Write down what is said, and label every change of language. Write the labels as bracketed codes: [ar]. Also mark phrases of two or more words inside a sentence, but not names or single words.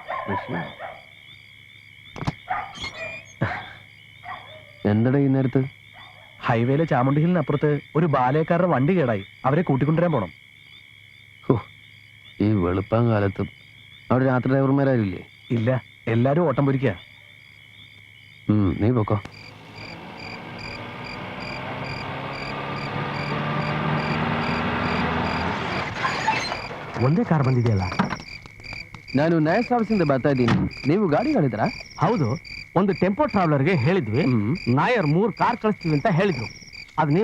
[ml] എന്തടാ ഈ നേരത്ത്? ഹൈവേയിലെ ചാമുണ്ടി ഹില്ലിനപ്പുറത്ത് ഒരു ബാലയക്കാരുടെ വണ്ടി കേടായി. അവരെ കൂട്ടിക്കൊണ്ടുവരാൻ പോണം. ഈ വെളുപ്പാൻ കാലത്തും അവിടെ രാത്രി ഡ്രൈവർമാരില്ലേ? ഇല്ല, എല്ലാരും ഓട്ടം പൊരിക്കുക. നീ പോക്കോ. [kn] ಒಂದೇ ಕಾರ್ ಬಂದಿದೆಯಲ್ಲ? ನಾನು ನಯ ಸರ್ವಿಸಿಂದ ಬರ್ತಾ ಇದ್ದೀನಿ. ನೀವು ಗಾಡಿ ಹೇಳಿದ್ರಾ? ಹೌದು, ಒಂದು ಟೆಂಪೋ ಟ್ರಾವೆಲರ್ಗೆ ಹೇಳಿದ್ವಿ. ನಾಯರ್ 3 ಕಾರ್ ಕಳಿಸ್ತೀವಿ ಅಂತ ಹೇಳಿದ್ರು. ಅದು ನೀವ?